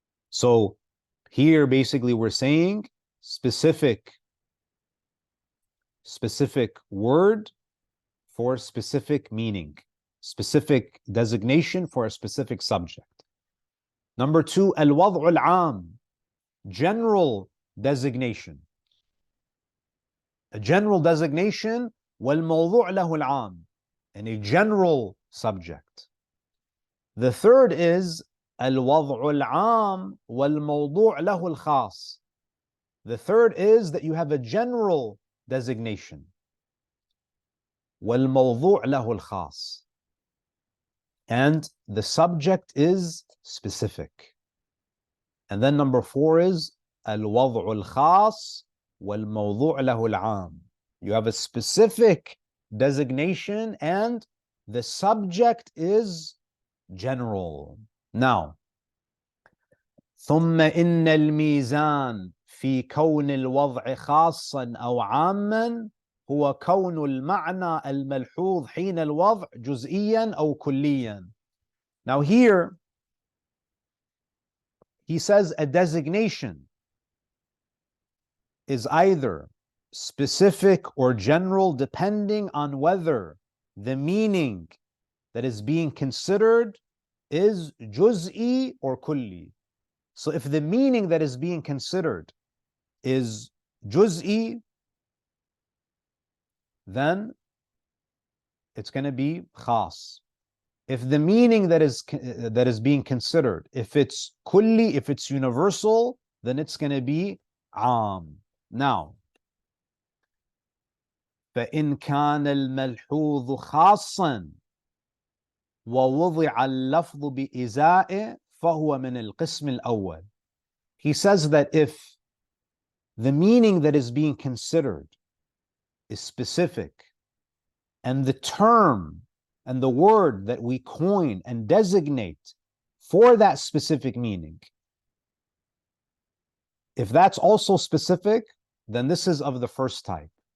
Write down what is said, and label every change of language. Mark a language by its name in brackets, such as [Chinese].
[English] So here basically we're saying specific word for specific meaning, specific designation for a specific subject. Number two, [Arabic] الوضع العام, [English] general designation. A general designation, [Arabic] والموضوع له العام, [English] and a general subject. The third is [Arabic] الوضع العام والموضوع له الخاص. [English] The third is that you have a general designation, [Arabic] والموضوع له الخاص, [English] and the subject is specific. And then number four is [Arabic] الوضع الخاص والموضوع له العام. [English] You have a specific designation and the subject is general. [Arabic] Now, ثم إن الميزان في كون الوضع خاصا أو عاما هو كون المعنى الملحوظ حين الوضع جزئيا أو كليا. [English] Now here, he says a designation is either specific or general depending on whether the meaning that is being considered is juz'i or kulli. So if the meaning that is being considered is juz'i, then it's going to be khas. If the meaning that is being considered, if it's kulli, if it's universal, then it's going to be am. [Arabic] Now, فإن كان الملحوظ خاصا ووضع اللفظ بإزائه فهو من القسم الأول. [English] He says that if the meaning that is being considered is specific, and the term and the word that we coin and designate for that specific meaning, if that's also specific, then this is of the first type.